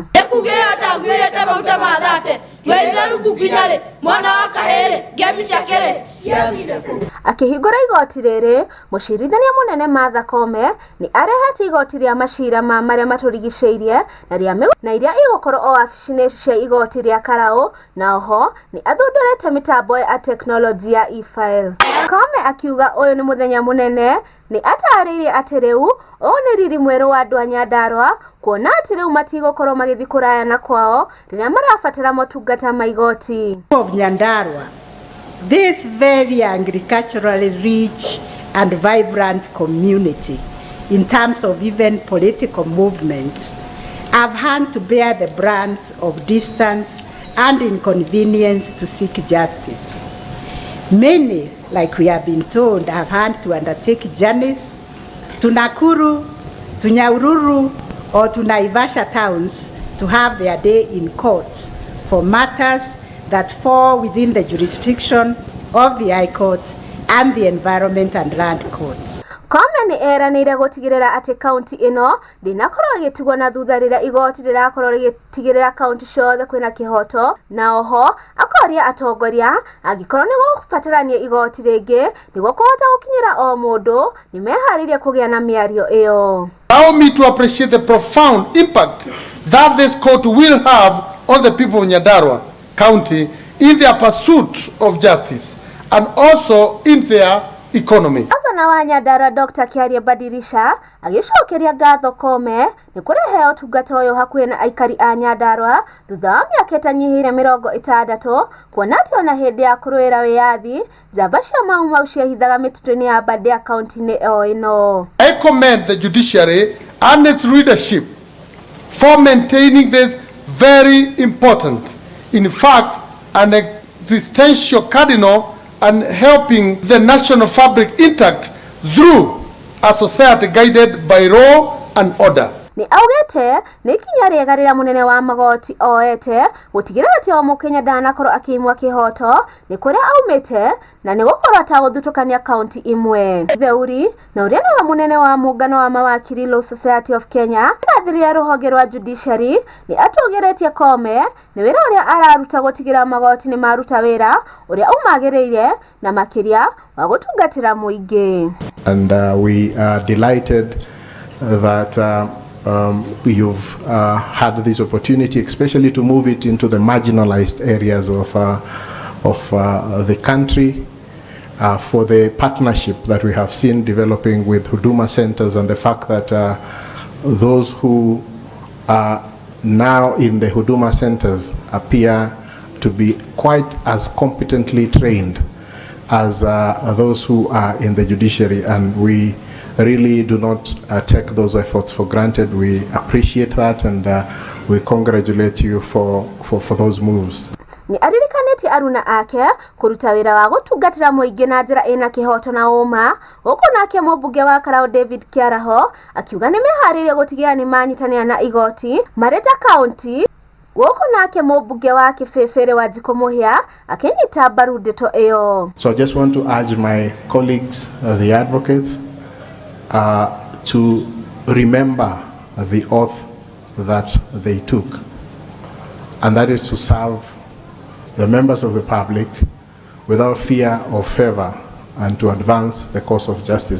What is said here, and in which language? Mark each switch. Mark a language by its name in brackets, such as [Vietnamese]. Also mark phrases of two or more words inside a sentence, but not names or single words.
[Kikuyu] Ekugera atagwirete mauta mathate wetheru kuginyare mwana wa kahere gemi ciakere ciathire. Akihingura igoti riri mucirithania munene Martha Koome ni arehete igoti ria macira ma maria maturigiceirie na iria igukorwo o afici-ini cia igoti ria Karau na oho ni athundurite mitambo ya teknolojia ya e-file. Koome akiuga uyu ni muthenya munene ni ataririe ati riu o ni riri mweru wa andu a Nyandarua kuona ati riu matigukorwo magithi kuraya na kwao riria marabatara motungata ma igoti. [English] Of Nyandarua, this very agriculturally rich and vibrant community in terms of even political movements have had to bear the brunt of distance and inconvenience to seek justice. Many, like we have been told, have had to undertake journeys to Nakuru, to Nyahururu, or to Naivasha towns to have their day in court for matters that fall within the jurisdiction of the High Court and the Environment and Land Courts. [Kikuyu] Koome ni eranire gutigirira ati kaunti ino ndinakorwo igitigwo na thutha rira igoti rirakorwo rigitigirira kaunti ciothe kwina kihoto na oho akoria atongoria agikorwo ni gubatarania igoti ringi niguo kuhota gukinyira o mundu ni meharirie kugia na miario iyo. [English] Allow me to appreciate the profound impact that this court will have on the people of Nyandarua County in their pursuit of justice and also in their economy. [Kikuyu] Gavana wa Nyandarua Dr. Kiaria Badirisha agicokeria ngatho Kome ni kurehe ũtungata ũyũ hakuhĩ na aikari a Nyandarua thutha wa mĩaka ĩtanyihĩire 60 kuona atĩ ona hĩndĩ ya kũrũĩra wĩyathi njamba cia mau ciahithaga mĩtitũ-inĩ ya Aberdare kaunti-inĩ o ĩno. [English] I commend the judiciary and its leadership for maintaining this very important, in fact, an existential cardinal, and helping the national fabric intact through a society guided by law and order. [Kikuyu] Ni augete ni ikinya riega rĩrĩa munene wa magoti oete gũtigĩrĩra atĩ o Mũkenya ndanakorwo akĩimwa kĩhoto ni kũrĩa aumĩte na ni gũkorwo atagũthutũkania kaunti imwe. Theuri na ũrĩa nĩwe munene wa muungano wa mawakiri Law Society of Kenya athiria rũhonge rwa judiciary ni atũgĩrĩtie Kome ni wĩra ũrĩa araruta gũtigĩrĩra magoti ni maruta wĩra ũrĩa umagĩrĩire na makĩria wa gũtungatĩra mũingĩ. [English] And we are delighted that you've had this opportunity, especially to move it into the marginalized areas of the country, for the partnership that we have seen developing with Huduma centers, and the fact that those who are now in the Huduma centers appear to be quite as competently trained as those who are in the judiciary, and we really do not take those efforts for granted. We appreciate that, and we congratulate you for those moves. [Kikuyu] Ni aririkanĩtie aruna ake kuruta wĩra wa gũtungatĩra mũingĩ na njĩra ĩna kĩhoto na ũma, gũkũ nake mũmbunge wa Karau David Kiaraho akiuga nĩ meharĩirie gũtigĩrĩra nĩ manyitanĩra na igoti Mareta County, gũkũ nake mũmbunge wa Kĩbĩbĩrĩ wa Njikũ Mũhĩa akĩnyita mbaru ndeto ĩyo. [English] So I just want to urge my colleagues, the advocates, to remember the oath that they took, and that is to serve the members of the public without fear or favor, and to advance the cause of justice.